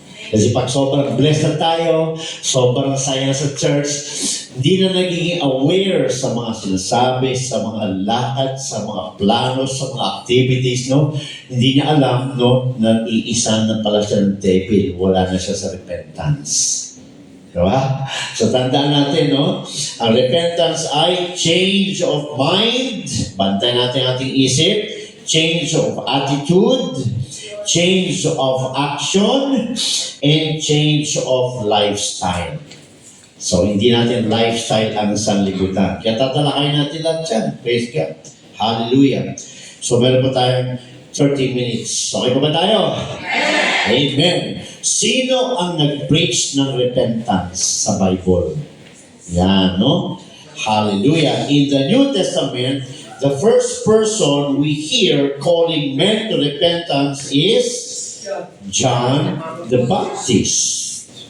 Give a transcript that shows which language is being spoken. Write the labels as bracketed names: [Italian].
[Filipino] Kasi pag sobrang blessed na tayo, sobrang saya sa church, hindi na nagiging aware sa mga sinasabi, sa mga lahat, sa mga plano, sa mga activities, no? Hindi niya alam, no, na iisan na pala siya ng devil, wala na siya sa repentance. Diba? So tandaan natin, no? [English] Ang repentance ay change of mind, [Filipino] bantay natin ating isip, [English] change of attitude, change of action, and change of lifestyle. [Filipino] So, hindi natin lifestyle ang sanlibutan. Kaya tatalakayin natin lahat yan. [English] Praise God. [Filipino] Hallelujah. So, meron pa tayong 30 minutes. Okay pa ba tayo? Amen. Sino ang nag-preach ng repentance sa Bible? Yan, no? Hallelujah. [English] In the New Testament, the first person we hear calling men to repentance is John the Baptist.